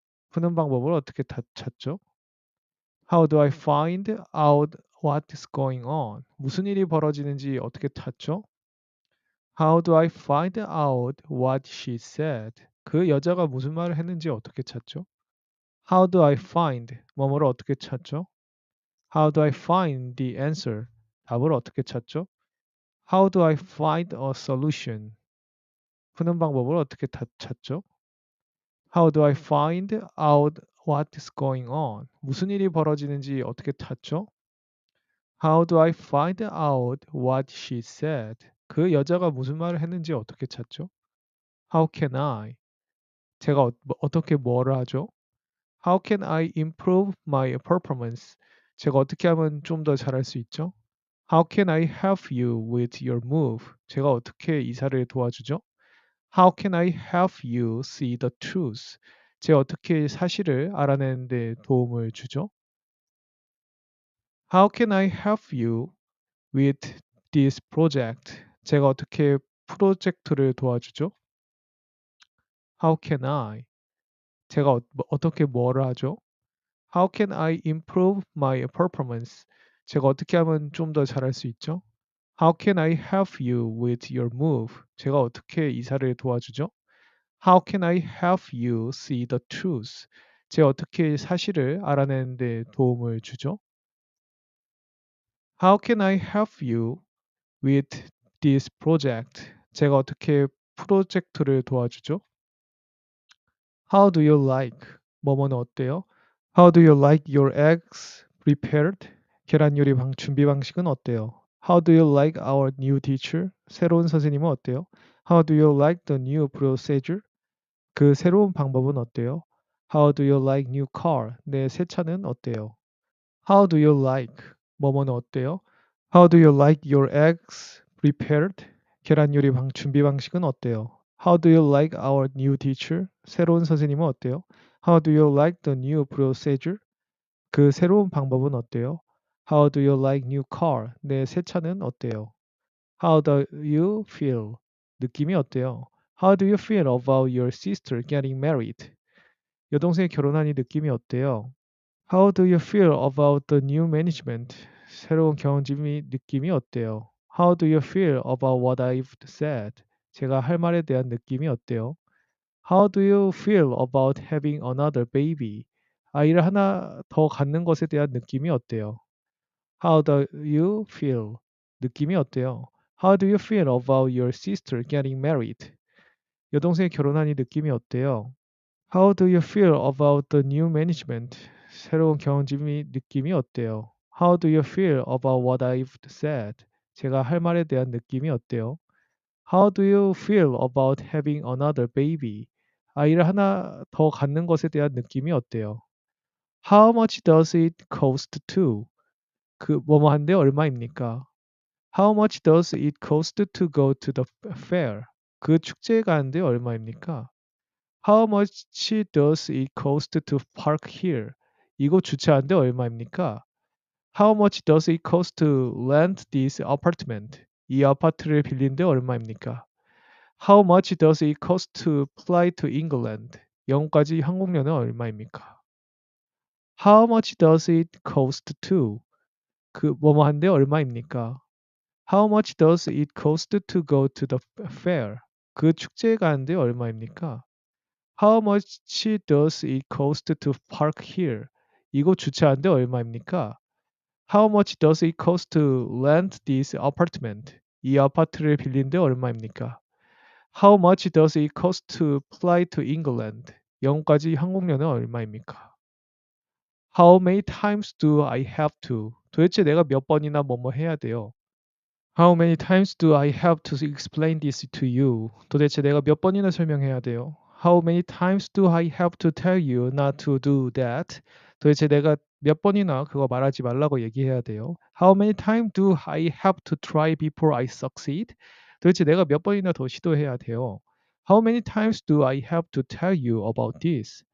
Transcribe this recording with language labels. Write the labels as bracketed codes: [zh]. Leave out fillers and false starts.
[ko] 푸는 방법을 어떻게 찾죠? [en] How do I find out what's going on? [ko] 무슨 일이 벌어지는지 어떻게 찾죠? [en] How do I find out what she said? [ko] 그 여자가 무슨 말을 했는지 어떻게 찾죠? [en] How do I find [ko] 뭐뭐를 어떻게 찾죠? [en] How do I find the answer? [ko] 답을 어떻게 찾죠? [en] How do I find a solution? [ko] 푸는 방법을 어떻게 찾죠? [en] How do I find out what is going on? [ko] 무슨 일이 벌어지는지 어떻게 찾죠? [en] How do I find out what she said? [ko] 그 여자가 무슨 말을 했는지 어떻게 찾죠? [en] How can I? [ko] 제가 어떻게 뭐를 하죠? [en] How can I improve my performance? [ko] 제가 어떻게 하면 좀 더 잘할 수 있죠? [en] How can I help you with your move? [ko] 제가 어떻게 이사를 도와주죠? [en] How can I help you see the truth? [ko] 제가 어떻게 사실을 알아내는 데 도움을 주죠? [en] How can I help you with this project? [ko] 제가 어떻게 프로젝트를 도와주죠? [en] How can I? [ko] 제가 어떻게 뭐를 하죠? [en] How can I improve my performance? [ko] 제가 어떻게 하면 좀 더 잘할 수 있죠? [en] How can I help you with your move? [ko] 제가 어떻게 이사를 도와주죠? [en] How can I help you see the truth? [ko] 제가 어떻게 사실을 알아내는 데 도움을 주죠? [en] How can I help you with this project? [ko] 제가 어떻게 프로젝트를 도와주죠? [en] How do you like? [ko] 뭐뭐는 어때요? [en] How do you like your eggs prepared? [ko] 계란 요리 준비 방식은 어때요? [en] How do you like our new teacher? [ko] 새로운 선생님은 어때요? [en] How do you like the new procedure? [ko] 그 새로운 방법은 어때요? [en] How do you like new car? [ko] 내 새 차는 어때요? [en] How do you like? [ko] 뭐뭐는 어때요? [en] How do you like your eggs prepared? [ko] 계란 요리 준비 방식은 어때요? [en] How do you like our new teacher? [ko] 새로운 선생님은 어때요? [en] How do you like the new procedure? [ko] 그 새로운 방법은 어때요? [en] How do you like new car? [ko] 내 새 차는 어때요? [en] How do you feel? [ko] 느낌이 어때요? [en] How do you feel about your sister getting married? [ko] 여동생이 결혼하니 느낌이 어때요? [en] How do you feel about the new management? [ko] 새로운 경영진이 느낌이 어때요? [en] How do you feel about what I've said? [ko] 제가 할 말에 대한 느낌이 어때요? [en] How do you feel about having another baby? [ko] 아이를 하나 더 갖는 것에 대한 느낌이 어때요? [en] How do you feel? [ko] 느낌이 어때요? [en] How do you feel about your sister getting married? [ko] 여동생이 결혼하니 느낌이 어때요? [en] How do you feel about the new management? [ko] 새로운 경영진이 느낌이 어때요? [en] How do you feel about what I've said? [ko] 제가 할 말에 대한 느낌이 어때요? [en] How do you feel about having another baby? [ko] 아이를 하나 더 갖는 것에 대한 느낌이 어때요? [en] How much does it cost to? [ko] 그 뭐뭐 한데 얼마입니까? [en] How much does it cost to go to the fair? [ko] 그 축제에 가는데 얼마입니까? [en] How much does it cost to park here? [ko] 이곳 주차하는데 얼마입니까? [en] How much does it cost to rent this apartment? [ko] 이 아파트를 빌리는데 얼마입니까? [en] How much does it cost to fly to England? [ko] 영국까지 항공료는 얼마입니까? [en] How much does it cost to? [ko] 그 뭐뭐 한데 얼마입니까? [en] How much does it cost to go to the fair? [ko] 그 축제에 가는데 얼마입니까? [en] How much does it cost to park here? [ko] 이곳 주차하는데 얼마입니까? [en] How much does it cost to rent this apartment? [ko] 이 아파트를 빌리는데 얼마입니까? [en] How much does it cost to fly to England? [ko] 영국까지 항공료는 얼마입니까? [en] How many times do I have to? [ko] 도대체 내가 몇 번이나 뭐뭐 해야 돼요? [en] How many times do I have to explain this to you? [ko] 도대체 내가 몇 번이나 설명해야 돼요? [en] How many times do I have to tell you not to do that? [ko] 도대체 내가 몇 번이나 그거 말하지 말라고 얘기해야 돼요? [en] How many times do I have to try before I succeed? [ko] 도대체 내가 몇 번이나 더 시도해야 돼요? [en] How many times do I have to tell you about this?